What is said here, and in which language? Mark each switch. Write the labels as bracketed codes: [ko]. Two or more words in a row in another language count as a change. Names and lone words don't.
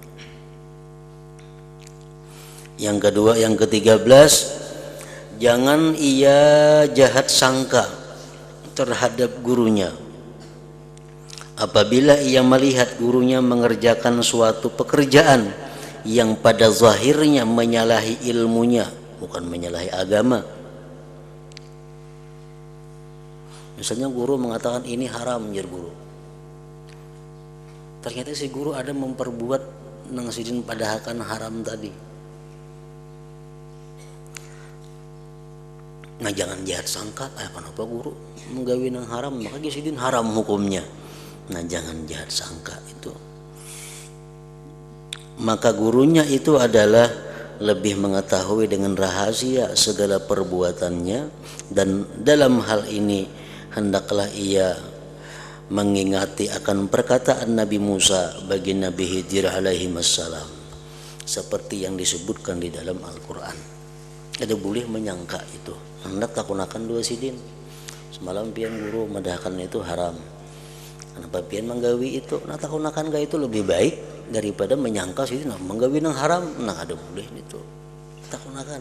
[id] Yang ke-13, jangan ia jahat sangka terhadap gurunya apabila ia melihat gurunya mengerjakan suatu pekerjaan yang pada zahirnya menyalahi ilmunya, bukan menyalahi agama. Misalnya guru mengatakan ini haram, [bjn] jar guru. Ternyata si guru ada memperbuat nang sidin padahakan haram tadi. Nah jangan jahat sangka, kenapa guru menggawi nang haram, maka sidin haram hukumnya. [id] Nah jangan jahat sangka itu. Maka gurunya itu adalah lebih mengetahui dengan rahasia segala perbuatannya, dan dalam hal ini hendaklah ia mengingati akan perkataan Nabi Musa bagi Nabi Khidir [ar] عليه السلام, [id] seperti yang disebutkan di dalam Al-Quran. [bjn] Ada boleh menyangka itu. Hendak takunakan dua sidin. Semalam pian guru madahkan itu haram. Kenapa pian menggawi itu? Nah takunakan gak itu lebih baik daripada menyangka sidin menggawi nang haram. Nah ada boleh itu. Takunakan.